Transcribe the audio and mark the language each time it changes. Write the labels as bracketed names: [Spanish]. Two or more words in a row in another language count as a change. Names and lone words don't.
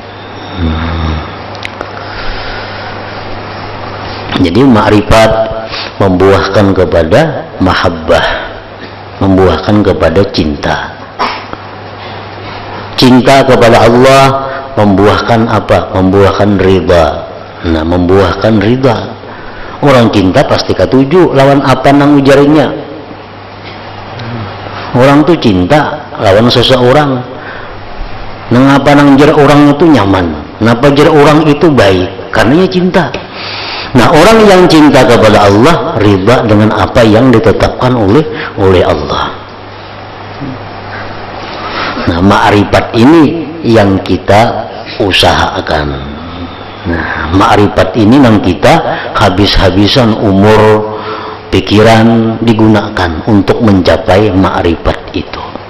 [Indonesian] Jadi ma'rifat membuahkan kepada mahabbah, membuahkan kepada cinta. Cinta kepada Allah membuahkan apa? Membuahkan ridha. Nah, membuahkan ridha. [Banjar] Orang cinta pasti katuju lawan apa nang ujarinya. Orang tuh cinta lawan seseorang nang apa nang jar orang itu nyaman, napa jar orang itu baik, karena cinta. [Indonesian] Nah, orang yang cinta kepada Allah ridha dengan apa yang ditetapkan oleh Allah. Nah, ma'rifat ini yang kita usahakan. Nah, ma'rifat ini yang kita habis-habisan umur pikiran digunakan untuk mencapai ma'rifat itu.